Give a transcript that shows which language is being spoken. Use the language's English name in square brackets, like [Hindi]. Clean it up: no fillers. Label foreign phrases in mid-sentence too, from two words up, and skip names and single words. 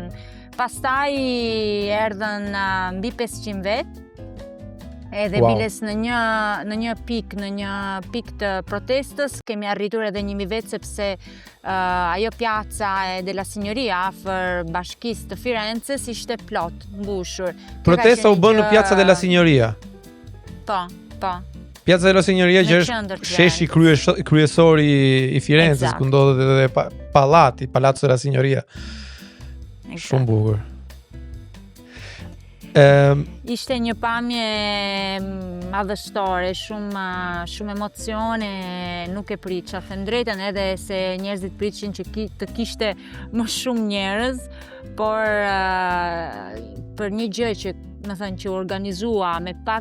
[Albanian] Pastaj erdhën mbi 500 vet, edhe biles në një pikë të protestës kemi arritur edhe 1000 vet, sepse ajo Piazza della Signoria afër bashkisë të Firenzes ishte plot, mbushur. Protesta u bën në Piazza della Signoria. Po. Piazza della Signoria që është sheshi kryesori i Firenzës, ku ndodhet edhe Palazzo della Signoria. Shumë bukur. Ishte një pamje madhështore, shumë emocione, nuk e priça, them drejtën, edhe se njerëzit prishin që të kishte më shumë njerëz, por për një gjë që, me thënë, që organizua me